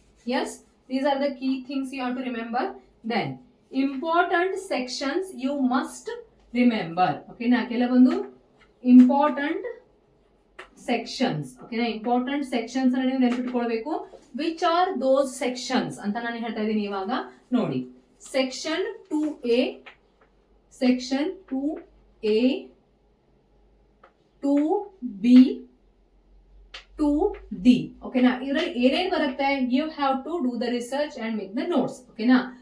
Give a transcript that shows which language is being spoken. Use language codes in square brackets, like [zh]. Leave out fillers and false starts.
[en] Yes, these are the key things you have to remember. Then important sections you must remember. ಓಕೆನಾ? [kn] ಕೆಲವೊಂದು [en] Important sections. ಓಕೆನಾ? [kn] Important sections ಅನ್ನ ನೀವು ನೆನಪಿಟ್ಕೊಳ್ಬೇಕು. [en] which are those sections [kn] ಅಂತ ನಾನು ಹೇಳ್ತಾ ಇದ್ದೀನಿ ಇವಾಗ. ನೋಡಿ, [en] Section 2A, section 2A, 2B, 2D. ಓಕೆನಾ? [kn] ಇದರಲ್ಲಿ ಏನೇನು ಬರುತ್ತೆ, [en] You have to do the research and make the notes. ಓಕೆನಾ?